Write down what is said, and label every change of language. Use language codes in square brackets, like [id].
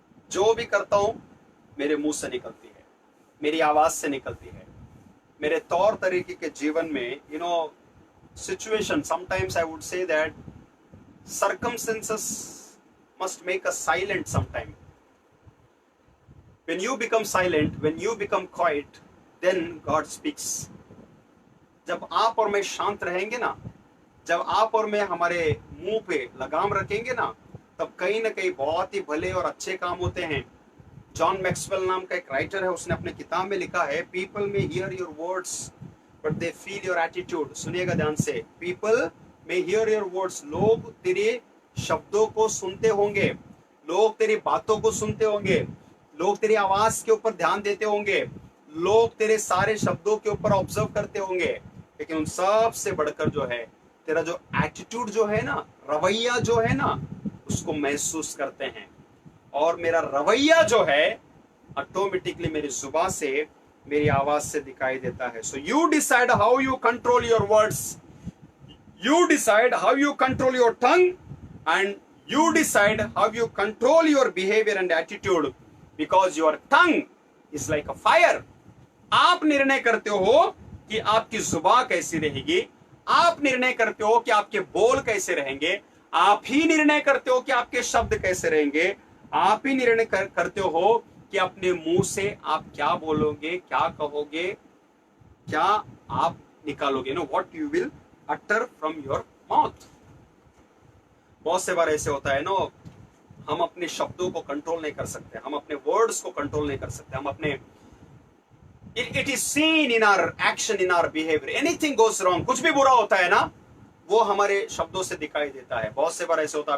[hi] जो भी करता हूं मेरे मुंह से निकलती है, मेरी आवाज से निकलती है. मेरे तौर तरीके के जीवन में [en] Situation, sometimes I would say that circumstances must make us silent sometime. When you become silent, when you become quiet, then God speaks. [hi] जब आप और मैं शांत रहेंगे ना, जब आप और मैं हमारे मुंह पे लगाम रखेंगे ना, तब कहीं ना कहीं बहुत ही भले और अच्छे काम होते हैं. जॉन मैक्सवेल नाम का एक राइटर है, उसने अपने किताब में लिखा है, [en] People may hear your words but they feel your attitude. [hi] सुनिएगा ध्यान से. [en] people may hear your words, [hi] लोग तेरे शब्दों को सुनते होंगे, लोग तेरी बातों को सुनते होंगे, लोग तेरी आवाज के ऊपर ध्यान देते होंगे, लोग तेरे सारे शब्दों के ऊपर ऑब्जर्व करते होंगे, लेकिन उन सब से बढ़कर जो है तेरा जो एटीट्यूड जो है ना, रवैया जो है ना, उसको महसूस करते हैं. और मेरा रवैया जो है ऑटोमेटिकली मेरी जुबान से, मेरी आवाज से दिखाई देता है. [en] So you decide how you control your words. You decide how you control your tongue, and you decide how you control your behavior and attitude, because your tongue is like a fire. [hi] आप निर्णय करते हो कि आपकी जुबान कैसी रहेगी, आप निर्णय करते हो कि आपके बोल कैसे रहेंगे, आप ही निर्णय करते हो कि आपके शब्द कैसे रहेंगे, आप ही निर्णय करते हो कि अपने मुंह से आप क्या बोलोगे, क्या कहोगे, क्या आप निकालोगे. [en] what you will utter from your mouth. [hi] बहुत से बार ऐसे होता है हम अपने शब्दों को कंट्रोल नहीं कर सकते, हम अपने वर्ड्स को कंट्रोल नहीं कर सकते, हम अपने [en] it is seen in our action, in our behavior. Anything goes wrong, [hi] कुछ भी बुरा होता है ना, वो हमारे शब्दों से दिखाई देता है. बहुत से बार ऐसे होता है.